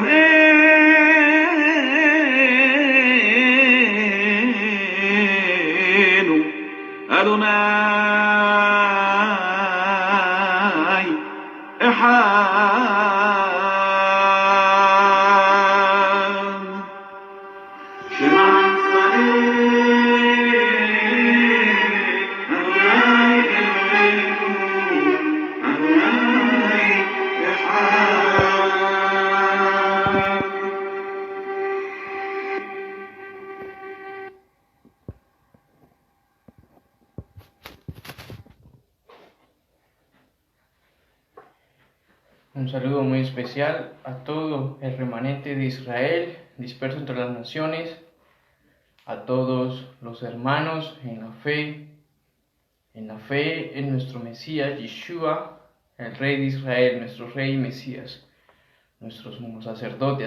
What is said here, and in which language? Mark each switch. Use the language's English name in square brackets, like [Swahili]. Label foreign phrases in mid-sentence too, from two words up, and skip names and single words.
[Hebrew] אלוהינו אדוני אחד. שמע ישראל אדוני אלוהינו אדוני אחד. [Spanish] Un saludo muy especial a todo el remanente de Israel disperso entre las naciones, a todos los hermanos en la fe en nuestro Mesías Yeshua, el Rey de Israel, nuestro Rey y Mesías, nuestro sumo sacerdote.